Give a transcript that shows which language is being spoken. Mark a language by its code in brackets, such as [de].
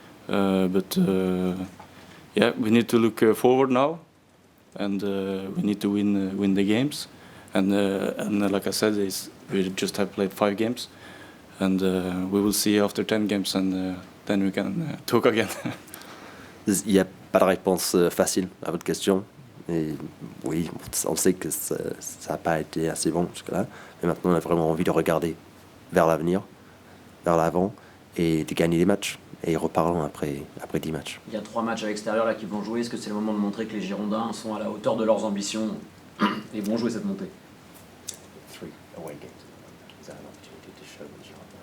[en] But yeah, we need to look forward now, and we need to win the games. And like I said, we just have played 5 games, and we will see after 10 games, and then we can talk again. [fr] Il n'y a pas de réponse facile à votre question. Et oui, on sait que ça n'a pas été assez bon jusque-là, mais maintenant on a vraiment envie de regarder vers l'avenir, vers l'avant, et de gagner des matchs. Et reparlons après 10 matchs. Il y a 3 matchs à l'extérieur là qui vont jouer. Est-ce que c'est le moment de montrer que les Girondins sont à la hauteur de leurs ambitions et vont jouer cette montée? [en] 3 away games. Is that an opportunity to show the Girondins?